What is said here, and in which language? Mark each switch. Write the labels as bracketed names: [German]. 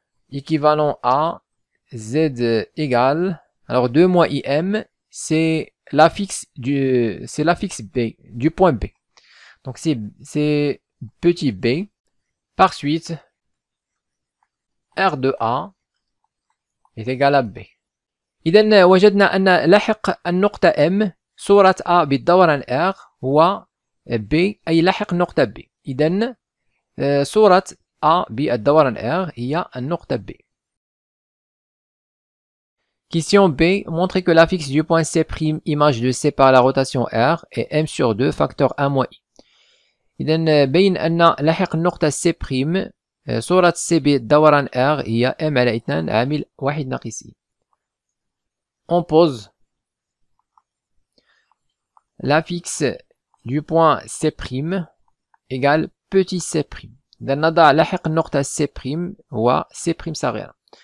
[French] Équivalent à z égale, alors 2 moins im, c'est l'affixe B, du point B. Donc c'est petit b. Par suite, R de A est égal à B. [Arabic] إذا وجدنا أن لاحق النقطة M صورة A بالدوران R هو B أي لاحق نقطة B. إذا صورة A بالدوران R هي النقطة B. [French] Question B. Montrez que l'affixe du point C' image de C par la rotation R est M sur 2 facteur 1 moins I. [Arabic] إذا بين أن لاحق النقطة C' صورة C بالدوران R هي M على 2 عامل 1 ناقص I. [French] On pose l'affixe du point C' égale petit C'. [Arabic] إذا نضع لاحق النقطة C' هو C' صغيرة.